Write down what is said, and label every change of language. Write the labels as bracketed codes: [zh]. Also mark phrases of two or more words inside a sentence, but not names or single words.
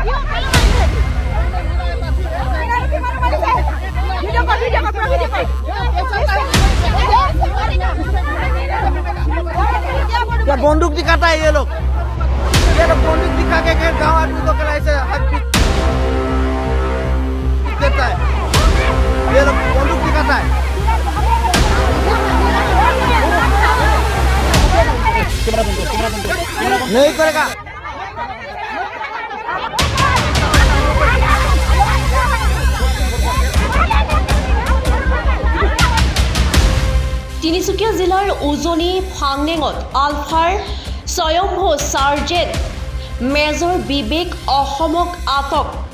[hi] क्या बंदूक दिखाता है ये लोग बंदूक दिखा के गाँव आदमी को ऐसे देता है ये लोग बंदूक दिखाता है नहीं करेगा [as] তিনিচুকীয়া জিলাৰ উজনি ফাংনেঙত আলফাৰ স্বয়ম্ভু চাৰ্জেণ্ট মেজৰ বিবেক অসমক আটক